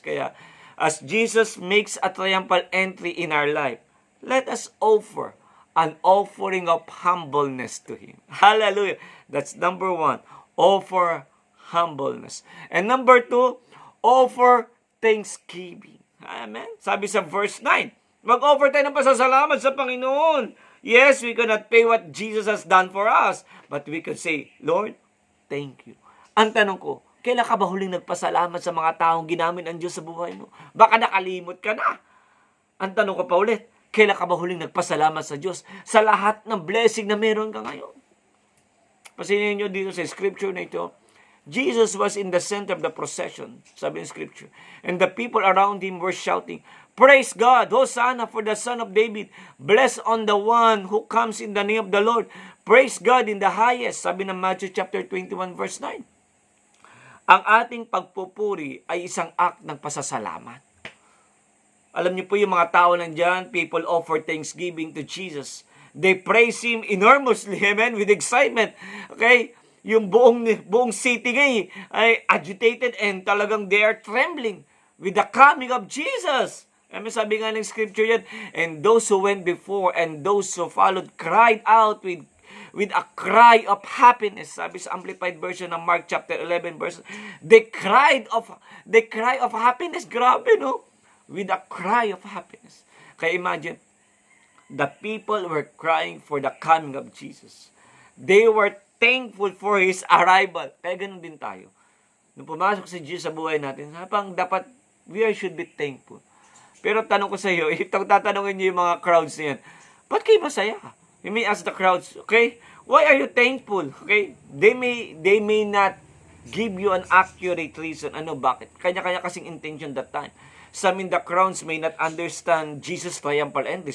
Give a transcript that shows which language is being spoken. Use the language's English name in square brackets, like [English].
[English] Kaya, as Jesus makes a triumphal entry in our life, let us offer an offering of humbleness to Him. Hallelujah! That's number 1. Offer humbleness. And number 2, offer thanksgiving. Amen? [Filipino] Sabi sa verse 9, mag-offer tayo ng pasasalamat sa Panginoon. [English] Yes, we cannot pay what Jesus has done for us, but we could say, Lord, thank you. [Filipino] Ang tanong ko, kailan ka ba huling nagpasalamat sa mga taong ginamit ng Diyos sa buhay mo? Baka nakalimot ka na. Ang tanong ko pa ulit, kailan ka ba huling nagpasalamat sa Diyos sa lahat ng blessing na meron ka ngayon? Pasinin nyo dito sa scripture na ito, [English] Jesus was in the center of the procession, [Filipino] sabi ng scripture. [English] And the people around him were shouting, praise God, Hosanna for the Son of David. Blessed on the one who comes in the name of the Lord. Praise God in the highest, [Filipino] sabi ng [English] Matthew chapter 21 verse 9. [Filipino] Ang ating pagpupuri ay isang act ng pasasalamat. Alam niyo po yung mga tao nandiyan, [English] people offer thanksgiving to Jesus. They praise Him enormously, amen, with excitement. Okay? [Filipino] Yung buong city ngayon ay [English] agitated and talagang they are trembling with the coming of Jesus. Amen, [Filipino] sabi nga ng scripture yan, [English] and those who went before and those who followed cried out with a cry of happiness. [Filipino] Sabi sa [English] Amplified Version ng Mark chapter 11 verse, they cry of happiness. [Filipino] Grabe, no? [English] With a cry of happiness. Kaya imagine, the people were crying for the coming of Jesus. They were thankful for His arrival. [Filipino] Kaya ganun din tayo. Nung pumasok si Jesus sa buhay natin, habang dapat [English] we should be thankful. [Filipino] Pero tanong ko sa iyo, if tatanungin niyo yung mga crowds na yan, ba't kayo masaya? [English] You may ask the crowds, okay? Why are you thankful? Okay? They may not give you an accurate reason. [Filipino] Ano, bakit? Kanya-kanya kasing [English] intention that time. Some in the crowds may not understand Jesus' triumphal entry.